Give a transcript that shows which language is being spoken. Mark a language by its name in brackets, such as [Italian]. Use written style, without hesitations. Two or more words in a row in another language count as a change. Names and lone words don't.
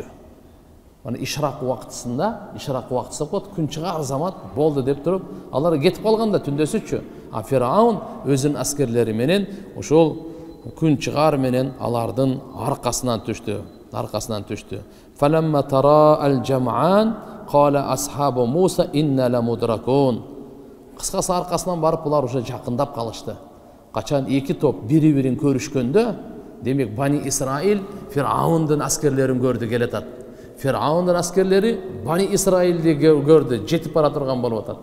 [Kyrgyz] Аны ишрак убактысы коет, күн чыгар замат болду деп туруп, алар кетип калганда түндөсүчү. А Фираун өзүнүн аскерлери менен ошол күн чыгар менен алардын аркасынан түштү. [Arabic] فلما تراءى الجمعان قال أصحاب موسى إنا لمدركون. [Kyrgyz] Кыскасы аркасынан барып булар уже жакындап калышты. Качан эки топ бири-бирин көрүшкөндө, демек Бани Исраил Фираундун аскерлерин көрдү келатат. Фираундун аскерлери Бани Исраилди көрдү, жетип бара турган болуп атат.